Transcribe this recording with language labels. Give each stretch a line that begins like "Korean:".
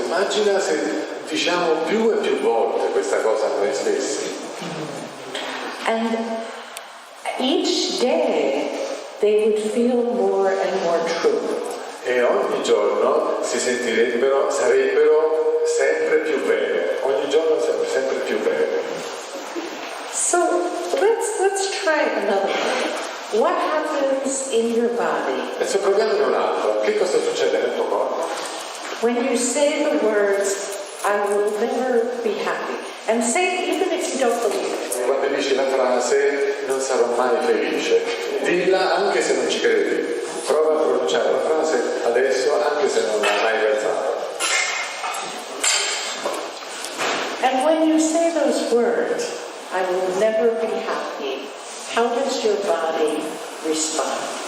Italian: Immagina se diciamo più e più volte questa cosa a noi stessi.
English: And each day they would feel more and more true.
Italian: E ogni giorno sarebbero sempre più vere. Ogni giorno sempre più vere.
English: So let's try another one. What happens in your body
Italian: Adesso proviamone un altro. Che cosa succede nel tuo corpo?
English: when you say the words, I will never be happy? And say it even if you don't believe it.
Italian: Quando dici la frase non sarò mai felice, dilla anche se non ci credi. Prova a pronunciare la frase adesso anche se non l'hai mai pensato.
English: And when you say those words, I will never be happy, how does your body respond?